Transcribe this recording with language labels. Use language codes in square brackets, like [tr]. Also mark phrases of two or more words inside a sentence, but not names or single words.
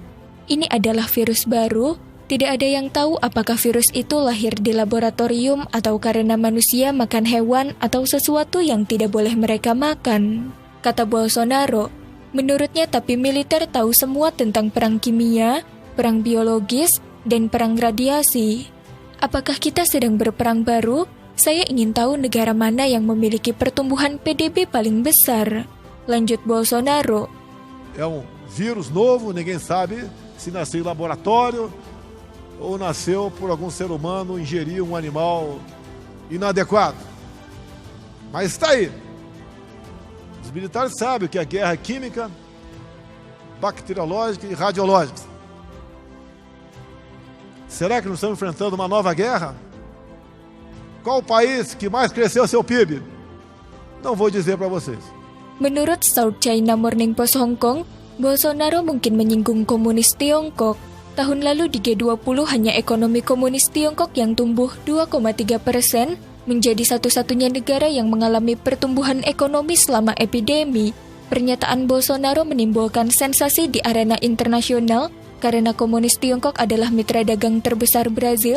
[id] Ini adalah virus baru, tidak ada yang tahu apakah virus itu lahir di laboratorium atau karena manusia makan hewan atau sesuatu yang tidak boleh mereka makan, kata Bolsonaro. Menurutnya, tapi militer tahu semua tentang perang kimia, perang biologis, dan perang radiasi. Apakah kita sedang berperang baru? Saya ingin tahu negara mana yang memiliki pertumbuhan PDB paling besar. Lanjut Bolsonaro. [pt] É vírus novo, ninguém sabe se nasceu em laboratório ou nasceu por algum ser humano ingerir animal inadequado. Mas está aí. Os militares sabem que a guerra é química, bacteriológica e radiológica. Será que nós estamos enfrentando uma nova guerra? Qual o país que mais cresceu seu PIB? Não vou dizer para vocês. [id] Menurut South China Morning Post Hong Kong, Bolsonaro mungkin menyinggung komunis Tiongkok. Tahun lalu di G20 hanya ekonomi komunis Tiongkok yang tumbuh 2,3%, menjadi satu-satunya negara yang mengalami pertumbuhan ekonomi selama epidemi. Pernyataan Bolsonaro menimbulkan sensasi di arena internasional karena komunis Tiongkok adalah mitra dagang terbesar Brazil.